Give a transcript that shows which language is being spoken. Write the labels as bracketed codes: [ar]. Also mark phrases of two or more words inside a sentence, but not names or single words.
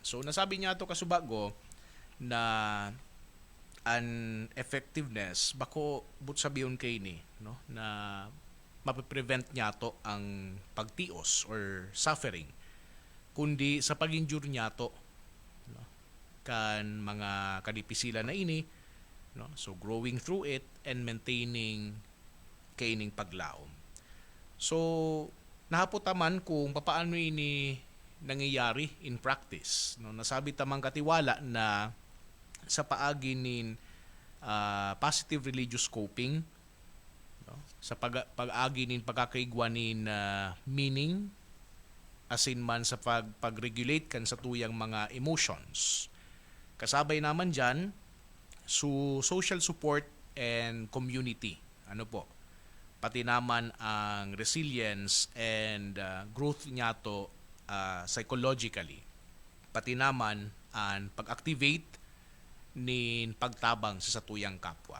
[bik] So nasabi niya to kasubago na an effectiveness bako but sabiyon kay ni, no, na mape-prevent niya to ang pagtios [en] or suffering [bik] kundi sa pag-injure niya to, no, kan mga kadipisila na ini, [en] no, so growing through it and maintaining [bik] kaining paglaom. So nahaputaman kung papaano ini nangyayari [en] in practice, [bik] no. Nasabi tamang katiwala na sa paagi nin [en] positive religious coping, [bik] no, sa pag-agi nin pagkakaigwa nin meaning asin man sa pag-regulate kan sa tuyang mga emotions. Kasabay naman dyan [en] social support and community, [bik] ano po, pati naman ang [en] resilience and growth [bik] niya to psychologically, pati naman ang pag-activate nin pagtabang sa satuyang kapwa.